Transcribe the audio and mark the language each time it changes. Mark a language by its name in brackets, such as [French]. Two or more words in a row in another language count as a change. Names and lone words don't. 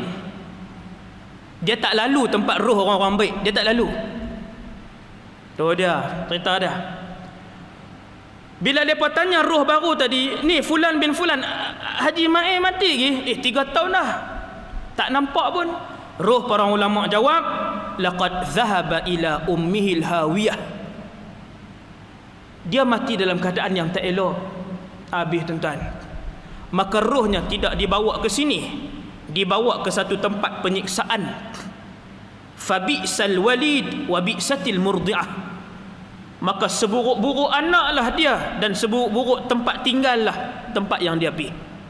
[Malay] Dia tak lalu tempat roh orang-orang baik, dia tak lalu. Tu dia cerita dia. Bila mereka tanya roh baru tadi, ni fulan bin fulan, Haji Mai mati lagi, 3 tahun dah, tak nampak pun. Roh para ulama jawab, [Arabic] لقد ذهب إلى أمه الهاوية. [Malay] Dia mati dalam keadaan yang tak elok. Habis tuan-tuan, maka rohnya tidak dibawa ke sini, dibawa ke satu tempat penyiksaan. [Arabic] فبئس الوالد وبئست المرضعة. [Malay] Maka seburuk-buruk anaklah dia, dan seburuk-buruk tempat tinggallah tempat yang dia pergi.